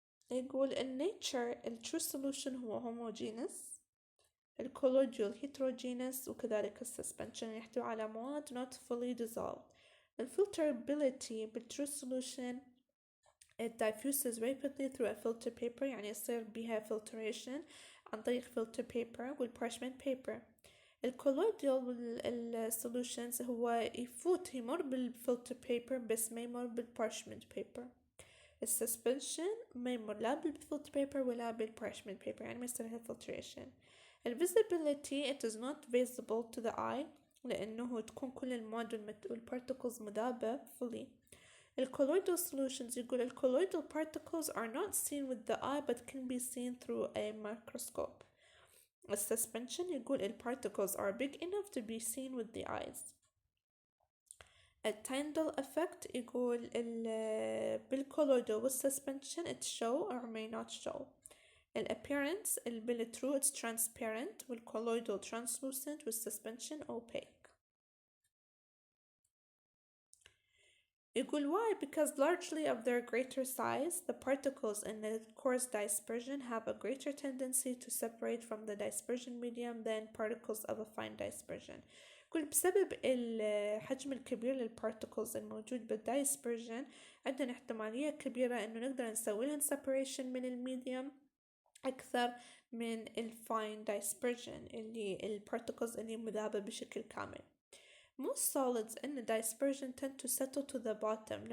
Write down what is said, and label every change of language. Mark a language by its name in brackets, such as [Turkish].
[English] يقول in nature ال true solution هو homogeneous ال colloidal heterogeneous وكذلك ال suspension [Arabic] يحتوي على مواد [English] not fully dissolved. ال filterability بال true solution it diffuses rapidly through a filter paper [Arabic] يعني يصير بها [English] filtration [Arabic] عن طريق [English] filter paper وال parchment paper. [Arabic] الكولويدال والsolutions هو يمر بالفلتر paper بس ما يمر بالparchment paper. السسبنشن ما يمر لا بالفلتر paper ولا بالparchment paper يعني ما يصير لها filtration. [English] الvisibility it is not visible to the eye [Arabic] لأنه تكون كل المواد [English] والparticles مذابة fully. الcolloidal solutions يقول الcolloidal particles are not seen with the eye but can be seen through a microscope. الsuspension يقول الparticles are big enough to be seen with the eyes. التايندل effect يقول بالcolloidal والsuspension it show or may not show. الappearance بالtrue it's transparent والcolloidal translucent والsuspension opaque. [Arabic] يقول why? [English] Because largely of their greater size, the particles in the coarse dispersion have a greater tendency to separate from the dispersion medium than particles of a fine dispersion. [Arabic] يقول بسبب الحجم الكبير للparticles الموجود بالدايسبرجن عندنا احتمالية كبيرة انه نقدر نسوي لهم separation من الميديوم أكثر من الفاين dispersion اللي الparticles اللي مذابة بشكل كامل. [English] Most solids in the dispersion tend to settle to the bottom.